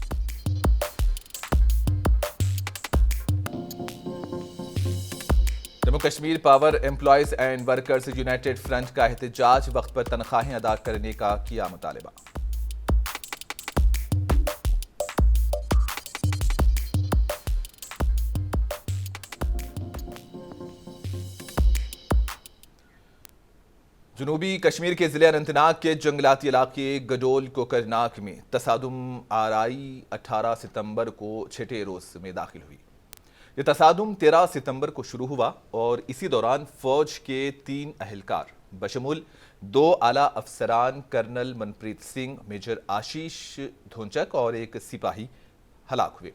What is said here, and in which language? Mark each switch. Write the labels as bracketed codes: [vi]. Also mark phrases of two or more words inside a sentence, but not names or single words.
[ur] جموں کشمیر پاور امپلائیز اینڈ ورکرز یونائیٹڈ فرنٹ کا احتجاج، وقت پر تنخواہیں ادا کرنے کا کیا مطالبہ۔ جنوبی کشمیر کے ضلع اننت ناگ کے جنگلاتی علاقے گڈول کوکر ناگ میں تصادم آرائی 18 ستمبر کو چھٹے روز میں داخل ہوئی۔ یہ تصادم 13 ستمبر کو شروع ہوا اور اسی دوران فوج کے 3 اہلکار بشمول 2 اعلیٰ افسران کرنل منپریت سنگھ، میجر آشیش دھونچک اور ایک سپاہی ہلاک ہوئے۔